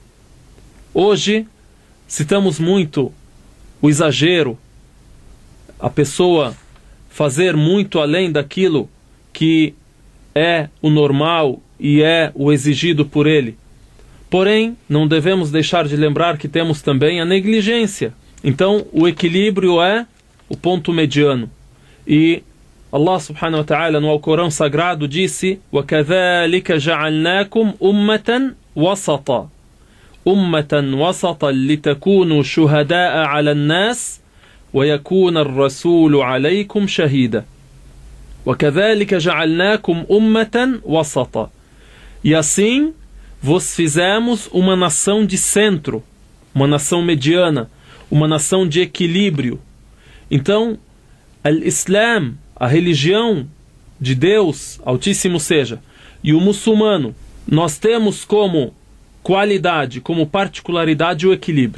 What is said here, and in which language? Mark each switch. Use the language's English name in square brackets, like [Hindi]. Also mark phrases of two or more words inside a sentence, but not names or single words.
[Portuguese] Hoje, citamos muito o exagero, a pessoa fazer muito além daquilo que é o normal e é o exigido por ele. Porém, não devemos deixar de lembrar que temos também a negligência. Então, o equilíbrio é o ponto mediano. E Allah [Arabic] سبحانه وتعالى [Portuguese] no Alcorão Sagrado disse: [Arabic] وَكَذَلِكَ جَعَلْنَاكُمْ أُمَّةً وَسَطًا أُمَّةً وَسَطًا لِتَكُونُوا شُهَدَاءَ عَلَى النَّاسِ وَيَكُونَ الرَّسُولُ عَلَيْكُمْ شَهِيدًا. وَكَذَلِكَ جَعَلْنَاكُمْ أُمَّةً وَسَطًا. [Portuguese] E assim vos fizemos uma nação de centro, uma nação mediana, uma nação de equilíbrio. Então, al-Islam, a religião de Deus Altíssimo seja, e o muçulmano, nós temos como qualidade, como particularidade o equilíbrio.